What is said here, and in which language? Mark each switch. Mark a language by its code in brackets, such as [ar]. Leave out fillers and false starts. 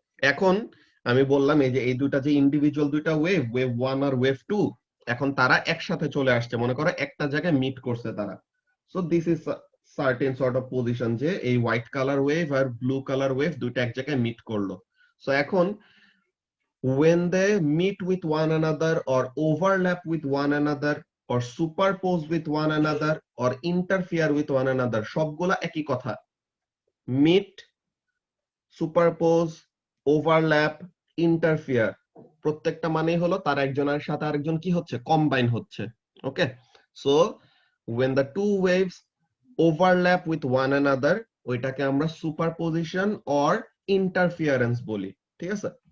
[bn] এখন আমি বললাম এই যে এই দুইটা যে ইন্ডিভিজুয়াল দুইটা ওয়েভ, ওয়েভ 1 আর ওয়েভ 2, এখন তারা একসাথে চলে আসছে, মনে করো একটা জায়গায় মিট করছে তারা। [en] so this is certain sort of position, [bn] যে এই হোয়াইট কালার ওয়েভ আর ব্লু কালার ওয়েভ দুইটা এক জায়গায় মিট করলো। [en] so এখন when they meet with one another or overlap with one another or superpose with one another or interfere with one another, [bn] সবগুলা একই কথা। মিট, সুপারপোজ, ওভারল্যাপ, ইন্টারফিয়ার, প্রত্যেকটা মানেই হলো তার একজনের সাথে আরেকজন কি হচ্ছে? কম্বাইন হচ্ছে। [en] okay, so when the two waves overlap with one another, [bn] ওইটাকে আমরা সুপারপজিশন অর ইন্টারফিয়ারেন্স বলি। ঠিক আছে?